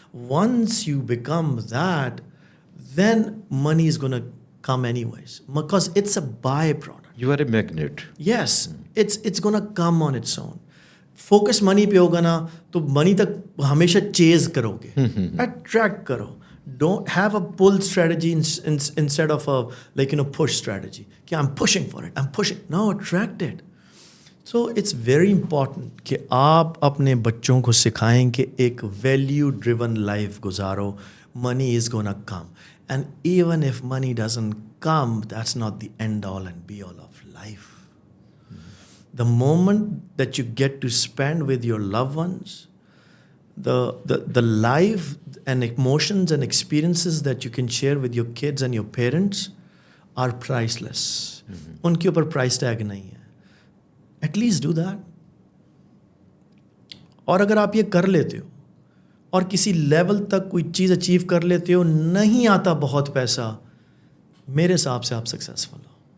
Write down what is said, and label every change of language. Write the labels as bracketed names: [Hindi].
[English] Once you become that, then money is going to come anyways, because it's a byproduct. You are a magnet. Yes, it's going to come on its own. Focus money [Urdu] پہ ہوگا نا تو منی تک ہمیشہ چیز کرو گے, attract کرو. [English] Don't have a pull strategy instead of a push strategy. کہ I'm pushing for it. I'm pushing. No, attract it. So it's very important [Urdu] کہ آپ اپنے بچوں کو سکھائیں کہ ایک value driven life گزارو. [English] Money is gonna come. And even if money doesn't come, that's not the end all and be all of life. The moment that you get to spend with your loved ones, the life and emotions and experiences that you can share with your kids and your parents are priceless. [Urdu] ان کے اوپر price tag نہیں ہے. [English] At least do that. [Urdu] اور اگر آپ یہ کر لیتے ہو اور کسی لیول تک کوئی چیز اچیو کر لیتے ہو, نہیں آتا بہت پیسہ, میرے حساب سے آپ سکسیزفل ہو.